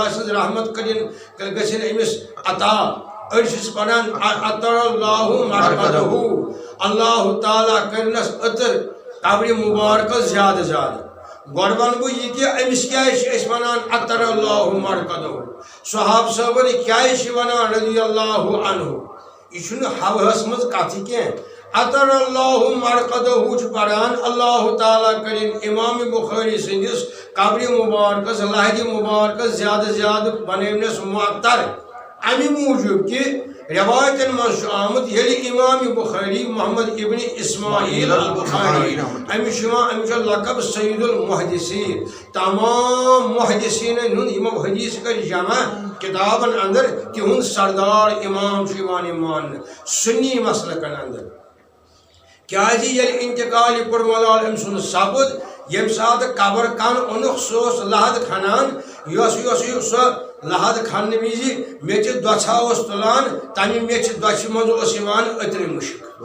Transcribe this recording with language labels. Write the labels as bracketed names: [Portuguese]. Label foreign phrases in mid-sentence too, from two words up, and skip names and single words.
[Kashmiri] سٕنٛز رحمت گژھن أمِس عطا أڑۍ چھِس پران [Arabic] اطر اللہ مرقدہ [Kashmiri] اللہ تعالیٰ کرنس عطر قبر مبارکس زیادہ زیادہ گۄڈٕ ونہٕ بہٕ یہِ کہِ أمِس کیٛازِ چھِ أسۍ ونان [Arabic] اطر اللہ مرقدہ [Kashmiri] صحاب صٲبن کیٛازِ چھِ ونان [Arabic] رضی اللہ عنہ [Kashmiri] یہ چھُنہٕ ہوہس منٛز کتھٕ کینٛہہ [Arabic] اطر اللہ مرقدہ [Kashmiri] چھُ پران اللہ تعالیٰ کرن امام بخاری سٕنٛدِس قبر مبارکس لہدِ مبارکس زیادہ زیادہ بنٲونس معطر امہِ موٗجوٗب کہِ روایتن منٛز چھُ آمُت ییٚلہِ امام بخاری محمد ابن اسماعیل البخاری أمِس چھُ لقب [Arabic] سید المحدثین [Kashmiri] تمام محدثیٖنن ہُنٛد یِمو حدیث کر جمع کتابن اندر تِہُنٛد سردار امام چھُ یِوان ماننہٕ سُنی مسلکن اندر کیازِ ییٚلہِ انتقال کوٚر ملال أمۍ سُنٛد سپُد ییٚمہِ ساتہٕ قبر کن اوٚنُکھ سُہ اوس لحد کھنان یۄس سۄ لحد کھننہٕ وِزِ میٚژِ دۄژھا اوس تُلان تمہِ میٚژِ دۄچھِ منٛز اوس یِوان أترِ مُشک